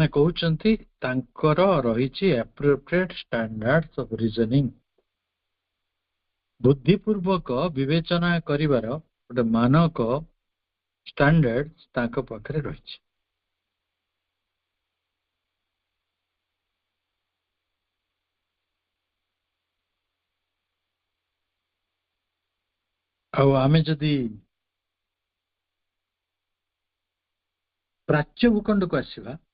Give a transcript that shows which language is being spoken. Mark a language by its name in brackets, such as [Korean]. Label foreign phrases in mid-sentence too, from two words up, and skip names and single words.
[Odia] କହୁଛନ୍ତି ତାଙ୍କର ରହିଛି [English] appropriate standards of reasoning [Odia] ବୁଦ୍ଧିପୂର୍ବକ ବିବେଚନା କରିବାର ଗୋଟେ ମାନକ ଷ୍ଟାଣ୍ଡାର୍ଡ ତାଙ୍କ ପାଖରେ ରହିଛି ଆଉ ଆମେ ଯଦି ପ୍ରାଚ୍ୟ ଭୂଖଣ୍ଡକୁ ଆସିବା